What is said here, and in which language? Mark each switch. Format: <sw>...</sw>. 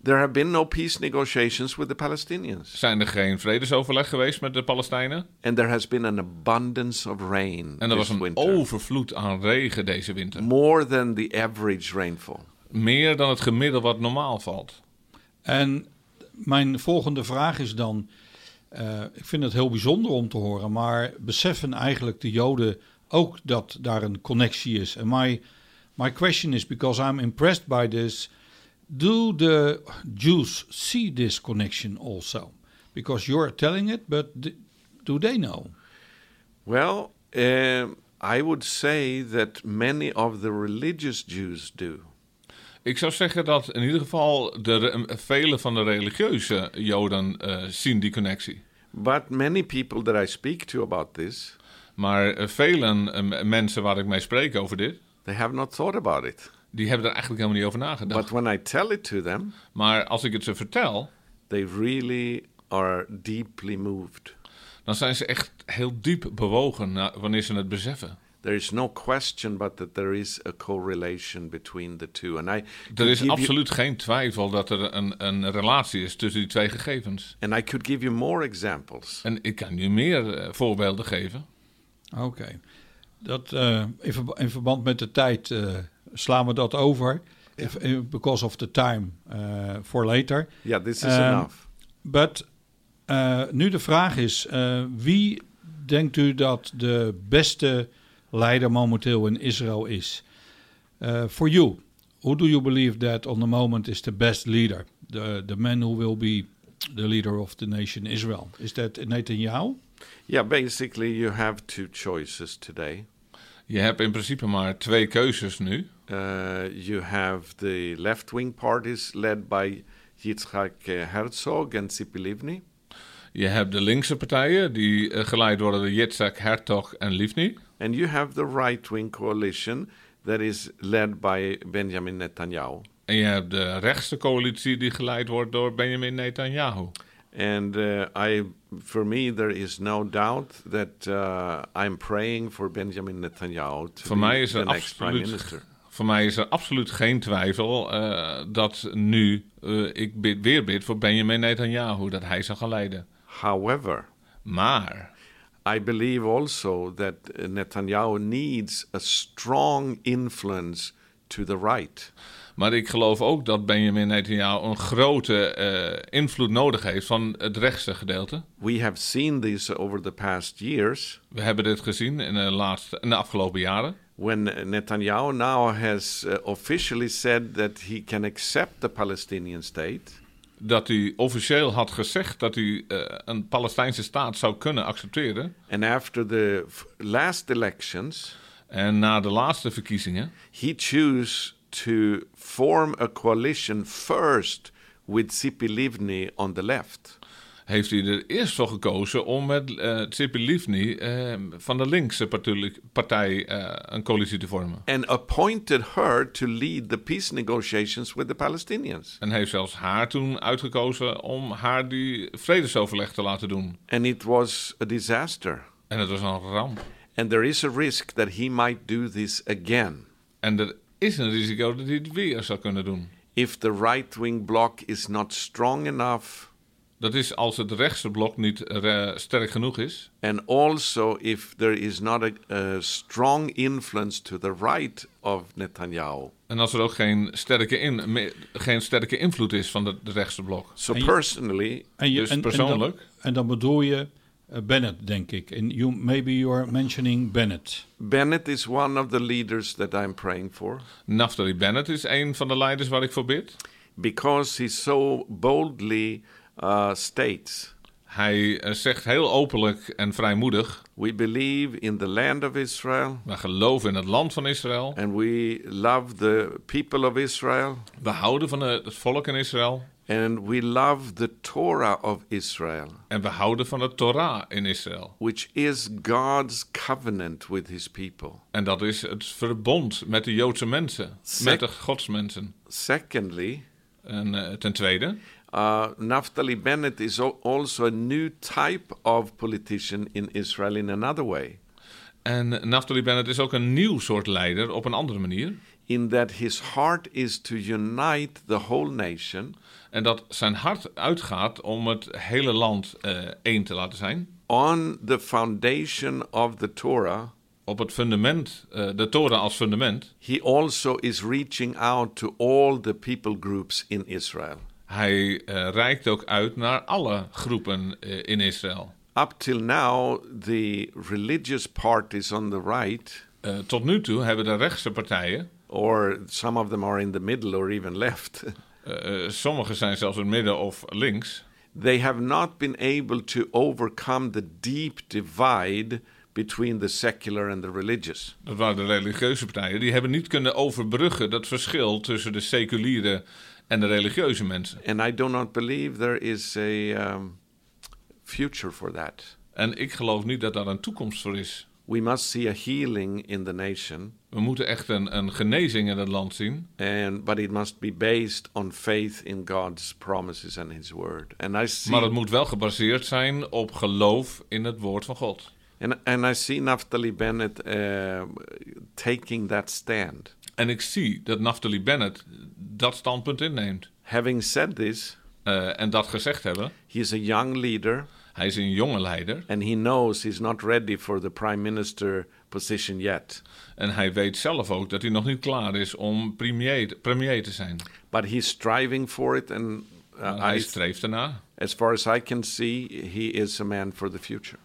<en>There have been no peace negotiations with the Palestinians.</en> <nl>Zijn er geen vredesoverleg geweest met de Palestijnen?</nl> <en>And there has been an abundance of rain.</en> <nl>En er was een winter. Overvloed aan regen deze winter.</nl> <en>More than the average rainfall.</en> <nl>Meer dan het gemiddelde wat normaal valt. En mijn volgende vraag is dan. Ik vind het heel bijzonder om te horen, maar beseffen eigenlijk de Joden ook dat daar een connectie is?</nl> <en>And my question is, because I'm impressed by this, do the Jews see this connection also? Because you're telling it, but do they know? Well, I would say that many of the religious Jews do.</en> <nl>Ik zou zeggen dat in ieder geval vele van de religieuze Joden zien die connectie.</nl> <en>But many people that I speak to about this.</en> <nl>Maar velen mensen waar ik mee spreek over dit.</nl> <en>They have not thought about it.</en> <nl>Die hebben er eigenlijk helemaal niet over nagedacht.</nl> <en>But when I tell it to them.</en> <nl>Maar als ik het ze vertel.</nl> <en>They really are deeply moved.</en> <nl>Dan zijn ze echt heel diep bewogen wanneer ze het beseffen.</nl> <en>There is no question but that there is a correlation between the two. And I</en> <nl>er is absoluut geen twijfel dat er een relatie is tussen die twee gegevens.</nl> <en>And I could give you more examples.</en> <nl>En ik kan je meer voorbeelden geven. Oké.</nl> <en>Okay.</en> <nl>Dat in verband met de tijd slaan we dat over.</nl> <en>Because of the time for later. Yeah, this is enough. But</en> <nl>nu de vraag is, wie denkt u dat de beste leider momenteel in Israël is?</nl> <en>For you, who do you believe that on the moment is the best leader? The man who will be the leader of the nation Israel. Is that Netanyahu? Yeah, basically you have two choices today.</en> <nl>Je hebt in principe maar twee keuzes nu.</nl> <en>You have the left-wing parties led by Yitzhak Herzog and Tzipi Livni.</en> <nl>Je hebt de linkse partijen die geleid worden door Yitzhak Herzog en Livni.</nl> <en>And you have the right-wing coalition that is led by Benjamin Netanyahu.</en> <nl>En je hebt de rechtse coalitie die geleid wordt door Benjamin Netanyahu.</nl> <en>And for me there is no doubt that I'm praying for Benjamin Netanyahu to be the next prime minister.</en> <nl>Voor mij is er absoluut geen twijfel dat nu ik bid voor Benjamin Netanyahu dat hij zal gaan leiden.</nl> <en>However,</en> <nl>maar</nl> <en>I believe also that Netanyahu needs a strong influence to the right.</en> <nl>Maar ik geloof ook dat Benjamin Netanyahu een grote invloed nodig heeft van het rechtse gedeelte.</nl> <en>We have seen this over the past years.</en> <nl>We hebben dit gezien in de afgelopen jaren.</nl> <en>When Netanyahu now has officially said that he can accept the Palestinian state.</en> <nl>Dat hij officieel had gezegd dat hij een Palestijnse staat zou kunnen accepteren.</nl> <en>And after the last elections.</en> <nl>En na de laatste verkiezingen.</nl> <en>He chose to form a coalition first with Tzipi Livni on the left.</en> <nl>Heeft hij er eerst voor gekozen om met Tzipi Livni van de linkse partij een coalitie te vormen.</nl> <en>And appointed her to lead the peace negotiations with the Palestinians.</en> <nl>En heeft zelfs haar toen uitgekozen om haar die vredesoverleg te laten doen.</nl> <en>And it was a disaster.</en> <nl>En het was een ramp.</nl> <en>And there is a risk that he might do this again.</en> <nl>En er is een risico dat hij het weer zou kunnen doen.</nl> <en>If the right-wing bloc is not strong enough.</en> <nl>Dat is als het rechtse blok niet sterk genoeg is.</nl> <en>And also if there is not a strong influence to the right of Netanyahu.</en> <nl>En als er ook geen sterke invloed is van het rechtse blok.</nl> <en>So personally,</en> <nl>persoonlijk. En dan bedoel je Bennett, denk ik.</nl> <en>And you maybe you're mentioning Bennett. Bennett is one of the leaders that I'm praying for.</en> <nl>Naftali Bennett is een van de leiders waar ik voor bid.</nl> <en>Because he's so boldly states.</en> <nl>Hij zegt heel openlijk en vrijmoedig.</nl> <en>We believe in the land of Israel.</en> <nl>We geloven in het land van Israël.</nl> <en>And we love the people of Israel.</en> <nl>We houden van het volk in Israël.</nl> <en>And we love the Torah of Israel.</en> <nl>En we houden van de Torah in Israël.</nl> <en>Which is God's covenant with his people.</en> <nl>En dat is het verbond met de Joodse mensen, met de Godsmensen.</nl> <en>Secondly.</en> <nl>En ten tweede.</nl> <en>Naftali Bennett is also a new type of politician in Israel in another way.</en> <nl>En Naftali Bennett is ook een nieuw soort leider op een andere manier.</nl> <en>In that his heart is to unite the whole nation.</en> <nl>En dat zijn hart uitgaat om het hele land één te laten zijn.</nl> <en>On the foundation of the Torah.</en> <nl>Op het fundament, de Torah als fundament.</nl> <en>He also is reaching out to all the people groups in Israel.</en> <nl>Hij reikt ook uit naar alle groepen in Israël.</nl> <en>Up till now, the religious parties on the right.</en> <nl>Tot nu toe hebben de rechtse partijen.</nl> <en>Or some of them are in the middle or even left.</en> <nl>Sommige zijn zelfs in het midden of links.</nl> <en>They have not been able to overcome the deep divide between the secular and the religious.</en> <nl>Dat waren de religieuze partijen. Die hebben niet kunnen overbruggen dat verschil tussen de seculiere en de religieuze mensen.</nl> <en>And I do not believe there is a future for that.</en> <nl>En ik geloof niet dat daar een toekomst voor is.</nl> <en>We must see a healing in the nation.</en> <nl>We moeten echt een genezing in het land zien.</nl> <en>And but it must be based on faith in God's promises and his word. And I see.</en> <nl>Maar het moet wel gebaseerd zijn op geloof in het woord van God.</nl> <en>And I see Naftali Bennett taking that stand.</en> <nl>En ik zie dat Naftali Bennett dat standpunt inneemt.</nl> <en>Having said this,</en> <nl>en dat gezegd hebben.</nl> <en>He is a young leader.</en> <nl>Hij is een jonge leider.</nl> <en>And he knows he's not ready for the prime minister position yet.</en> <nl>En hij weet zelf ook dat hij nog niet klaar is om premier te zijn.</nl> <en>But he's striving for it and</en> <nl>hij streeft ernaar.</nl> <en>As far as I can see, he is a man for the future.</en>